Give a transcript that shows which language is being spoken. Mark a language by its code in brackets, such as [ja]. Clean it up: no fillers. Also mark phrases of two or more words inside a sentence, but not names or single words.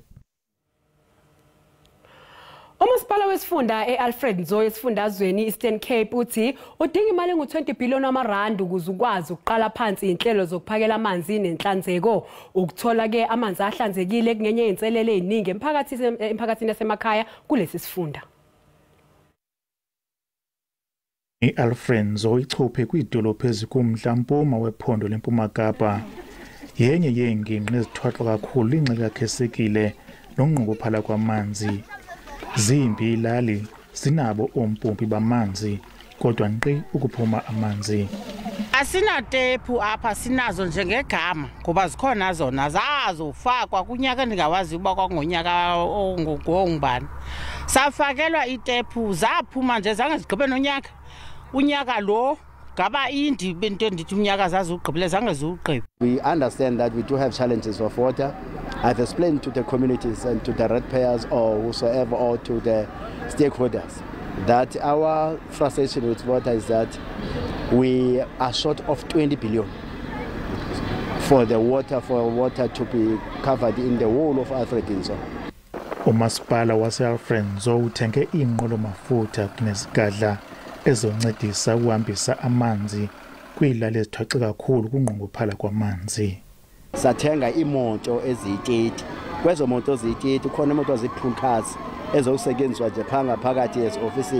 [zu] Umasipala wesifunda eAlfred Nzo esifundazweni Eastern Cape uthi udinga imali engu-20 billion wamarandi ukuze ukwazi ukuqala phansi inhlelo zokuphakela amanzi nenhlanzeko. Ukuthola ke amanzi ahlanzekile kungenye inselele eziningi emphakathini yasemakhaya kulesi sifunda. [xh] iAlfred Nzo ichophe kwidolophu ezikumntla-mpuma wephondo leMpuma Kapa. Yenye yeengingqi ezithwaxwa kakhulu ingxaki kakhesekile nonqongophala kwamanzi. Zimbi ilali zinabo ompompi bamanzi kodwa nkqi ukuphuma amanzi. Asinatepu apha sinazo njengegama ngoba zikhona zona zazofakwa kunyaka ndingawazi uba kwangonyaka ongubani. Safakelwa itepu zaphuma nje zange zigqibe nonyaka. Unyaka lo gaba indi bento ndithi unyaka zazugqibile zange ziwugqibe. [en] We understand that we do have challenges of water. I've explained to the communities and to the ratepayers or whosoever or to the stakeholders that our frustration with water is that we are short of 20 billion for water to be covered in the whole of Alfred Nzo. [xh] Umasipala wase-Alfred Nzo uthenge iinqwelo mafutha kunezigadla ezoncedisa ukuhambisa amanzi kwiilali ezithwaxe kakhulu kunqongophala kwamanzi. sathenga imoto eziyi-30 kwezo moto eziyi-30 khona imoto eziyi- [en] pool cars [xh] ezokusetyenziswa nje phakathi ezi-ofisini.